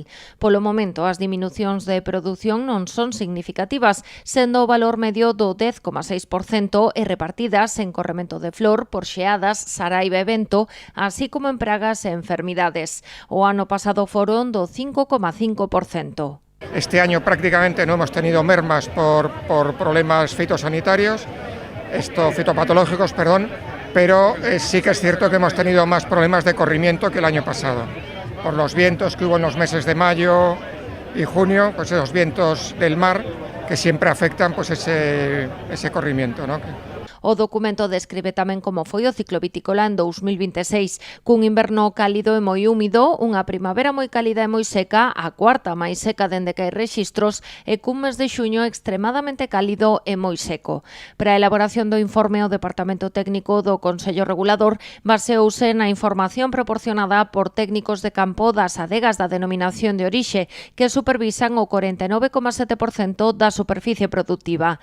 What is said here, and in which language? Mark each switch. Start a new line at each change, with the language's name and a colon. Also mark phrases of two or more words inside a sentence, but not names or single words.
Galician: Polo momento, as diminucións de produción non son significativas, sendo o valor medio do 10,6% e repartidas en corremento de flor, por xeadas, saraiva e vento, así como en pragas e enfermidades. O ano pasado foron do 5,5%.
Spanish: Este año prácticamente no hemos tenido mermas por problemas fitosanitarios, fitopatológicos, pero sí que es cierto que hemos tenido más problemas de corrimiento que el año pasado. Por los vientos que hubo en los meses de mayo y junio, pues esos vientos del mar que siempre afectan pues ese corrimiento, ¿no?
Galician: O documento describe tamén como foi o ciclo vitícola en 2026, cun inverno cálido e moi húmido, unha primavera moi cálida e moi seca, a cuarta máis seca dende que hai rexistros, e cun mes de xuño extremadamente cálido e moi seco. Para a elaboración do informe, o Departamento Técnico do Consello Regulador baseouse na información proporcionada por técnicos de campo das adegas da denominación de orixe, que supervisan o 49,7% da superficie productiva.